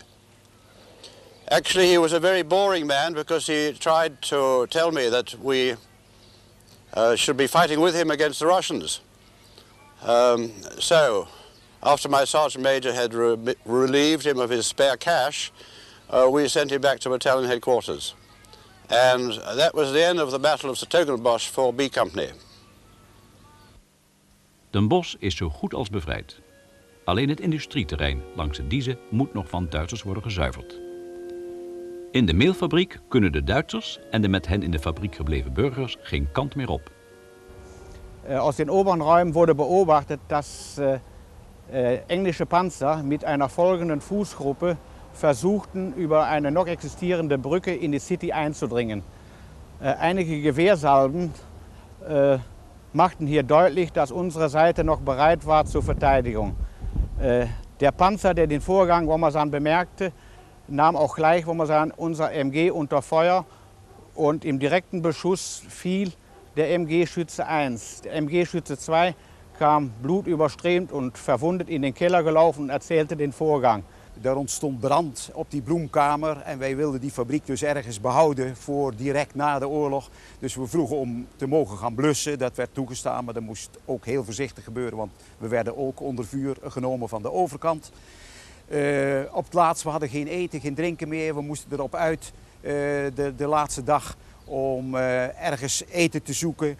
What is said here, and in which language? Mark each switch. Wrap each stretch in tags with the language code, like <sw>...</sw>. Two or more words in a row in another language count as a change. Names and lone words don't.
<en>Actually, he was a very boring man because he tried to tell me that we should be fighting with him against the Russians. So, after my Sergeant Major had relieved him of his spare cash, we sent him back to battalion headquarters. And that was the end of the Battle of Den Bosch for B Company.</en> <nl>Den Bosch is zo goed als bevrijd. Alleen het industrieterrein langs de Dieze moet nog van Duitsers worden gezuiverd. In de meelfabriek kunnen de Duitsers en de met hen in de fabriek gebleven burgers geen kant meer op.</nl> <de>Aus den oberen Räumen wurde beobachtet, dass englische Panzer mit einer folgenden Fußgruppe versuchten, über eine noch existierende Brücke in die City einzudringen. Einige Gewehrsalven machten hier deutlich, dass unsere Seite noch bereit war zur Verteidigung. Der Panzer, der den Vorgang, wo man sagen, bemerkte, nahm auch gleich, wo man sagen, unser MG unter Feuer und im direkten Beschuss fiel der MG-Schütze 1. Der MG-Schütze 2 kam blutüberströmt und verwundet in den Keller gelaufen en erzählte den Vorgang.</de> <nl>Er ontstond brand op die bloemkamer en wij wilden die fabriek dus ergens behouden voor direct na de oorlog. Dus we vroegen om te mogen gaan blussen. Dat werd toegestaan, maar dat moest ook heel voorzichtig gebeuren, want we werden ook onder vuur genomen van de overkant. Op het laatst, we hadden geen eten, geen drinken meer. We moesten erop uit de laatste dag om ergens eten te zoeken.</nl>